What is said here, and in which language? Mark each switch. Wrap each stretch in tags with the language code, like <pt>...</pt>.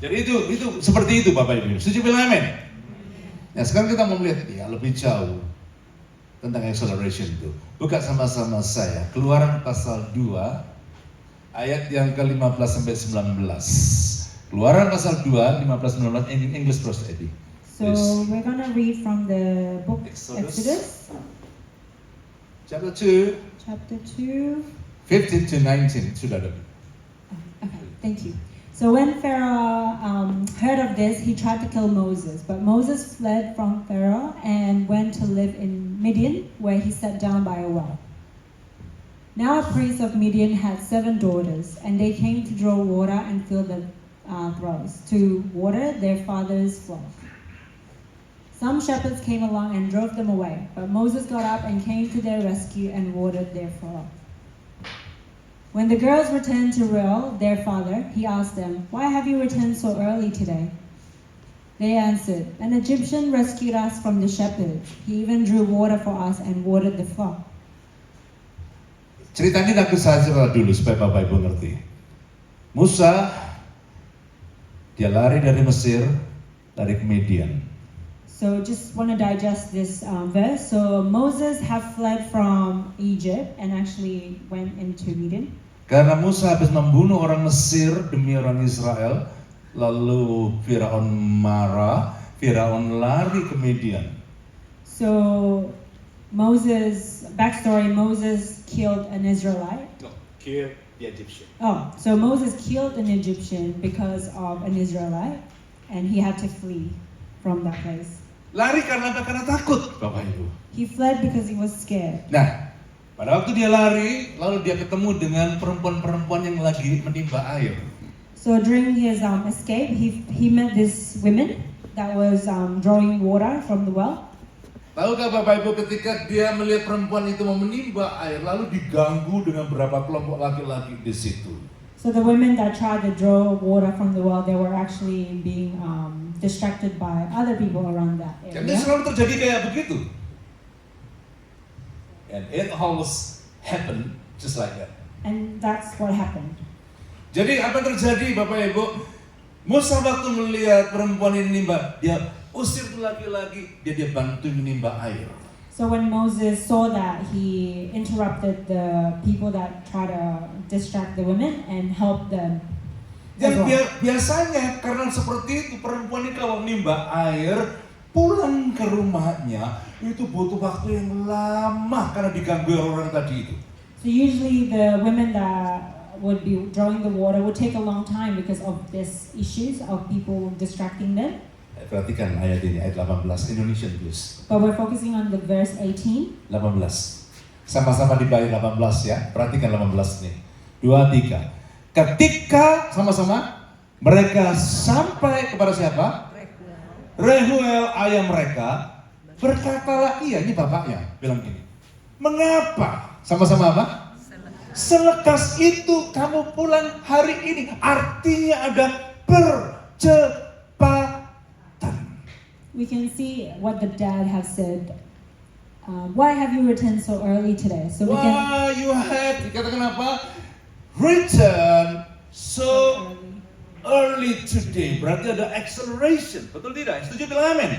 <id>Jadi itu seperti itu Bapak Ibu. Setuju bilang amin? Nah, sekarang kita mau melihat ya lebih jauh tentang acceleration itu. Buka sama-sama saya Keluaran pasal 2 ayat yang ke-15 sampai 19. Keluaran pasal 2 15-19</id> <en>in English first, Eddie. So we're gonna read from the book Exodus, Chapter 2, chapter 2.</en> <id>15 to 19. Sudah ada.</id> <en>Okay, thank you. So when Pharaoh heard of this, he tried to kill Moses. But Moses fled from Pharaoh and went to live in Midian, where he sat down by a well. Now a priest of Midian had 7 daughters, and they came to draw water and fill the troughs to water their father's flock. Some shepherds came along and drove them away, but Moses got up and came to their rescue and watered their flock. When the girls returned to Reuel, their father, he asked them, "Why have you returned so early today?" They answered, "An Egyptian rescued us from the shepherds. He even drew water for us and watered the flock."</en> <id>Cerita ini aku saja dulu supaya Bapak Ibu ngerti. Musa, dia lari dari Mesir, lari ke Midian.</id> <en>So just want to digest this verse. So Moses have fled from Egypt and actually went into Midian.</en> <id>Karena Musa habis membunuh orang Mesir demi orang Israel, lalu Firaun marah, Firaun lari ke Midian.</id> <en>So Moses, backstory, Moses killed an Israelite. the Egyptian. Oh, so Moses killed an Egyptian because of an Israelite, and he had to flee from that place.</en> <id>Lari karena apa? Karena takut, Bapak Ibu.</id> <en>He fled because he was scared.</en> <id>Nah, pada waktu dia lari, lalu dia ketemu dengan perempuan-perempuan yang lagi menimba air.</id> <en>So during his escape, he met this women that was drawing water from the well.</en> <id>Tahukah Bapak Ibu, ketika dia melihat perempuan itu mau menimba air, lalu diganggu dengan beberapa kelompok laki-laki di situ.</id> <en>So the women that tried to draw water from the well, they were actually being distracted by other people around that</en> <id>Jadi</id> <en>area.</en> <id>selalu terjadi kayak begitu.</id> <en>And it always happen just like that. And that's what happened.</en> <id>Jadi apa yang terjadi Bapak Ibu? Musa waktu melihat perempuan ini nimba, dia usir tuh laki-laki, dia bantu menimba air.</id> <en>So when Moses saw that, he interrupted the people that try to distract the women and help them. as</en> <id>Dan</id> <en>well.</en> <id>biasanya karena seperti itu perempuan ini kalau menimba air pulang ke rumahnya itu butuh waktu yang lama karena diganggu orang tadi itu.</id> <en>So usually the women that would be drawing the water would take a long time because of these issues of people distracting them.</en> <id>Perhatikan ayat ini, ayat 18,</id> <en>Indonesian please. But we're focusing on the verse 18.</en> <id>18. Sama-sama di bait 18 ya. Perhatikan 18 nih. 2, 3. Ketika sama-sama mereka sampai kepada siapa? Rehuel ayah mereka. Berkatalah ia, ini bapaknya bilang gini. Mengapa? Sama-sama apa? Selekas itu kamu pulang hari ini. Artinya ada percepatan.</id> <en>We can see what the dad has said. Why have you returned so early today? So we can. Why you have,</en> <id>dikatakan apa?</id> <en>Return so early today.</en> <id>Berarti ada acceleration. Betul tidak? Setuju bilang amin.</id>